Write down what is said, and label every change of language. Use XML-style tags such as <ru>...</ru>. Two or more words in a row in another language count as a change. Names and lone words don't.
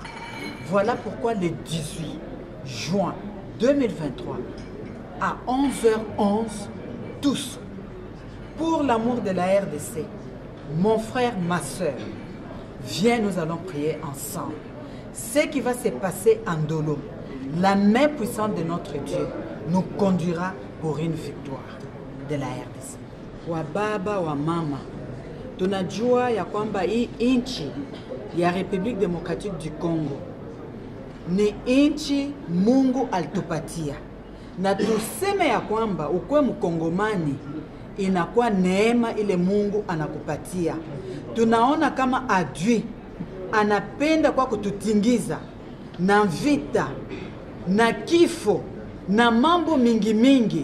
<fr>Voilà pourquoi le 18 juin 2023, à 11h11, tous, pour l'amour de la RDC, mon frère, ma soeur, viens, nous allons prier ensemble. Ce qui va se passer en Dolo, la main puissante de notre Dieu nous conduira pour une victoire de la RDC.</fr> <sw>Wa baba wa mama, tunajua ya kwamba hii inchi ya République démocratique du Congo ni inchi Mungu alitupatia, na tuseme ya kwamba ukwe mkongomani inakuwa neema ile Mungu anakupatia. Tunaona kama adui anapenda kwa kututingiza na vita na kifo na mambo mingi mingi.</sw>